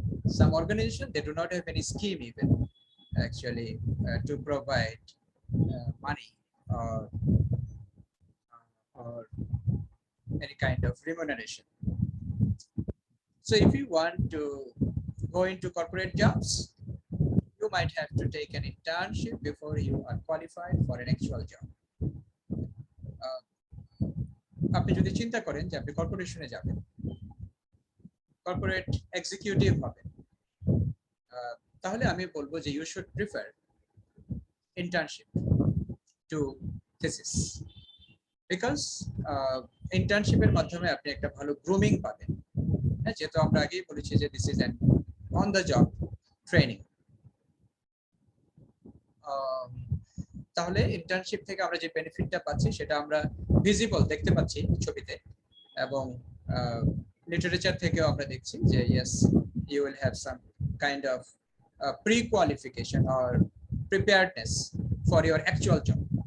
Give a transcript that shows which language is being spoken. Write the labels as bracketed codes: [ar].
[en] Some organizations they do not have any scheme even actually to provide money or any kind of remuneration. So if you want to go into corporate jobs, you might have to take an internship before you are qualified for an actual job. [bn] আপনি যদি চিন্তা করেন যে আপনি কর্পোরেশনে যাবেন, corporate executive হবেন, তাহলে আমি বলবো যে [en] you should prefer internship to thesis, because [bn] internship-এর মাধ্যমে আপনি একটা ভালো গ্রুমিং পাবেন। যেহেতু আমরা আগেই বলেছি যে [en] this is an on the job training. [bn] তাহলে ইন্টার্নশিপ থেকে আমরা যে বেনিফিটটা পাচ্ছি সেটা আমরা ভিজিবল দেখতে পাচ্ছি ছবিতে, এবং লিটারেচার থেকেও আমরা দেখছি যে [en] yes, you will have some kind of pre-qualification or preparedness for your actual job.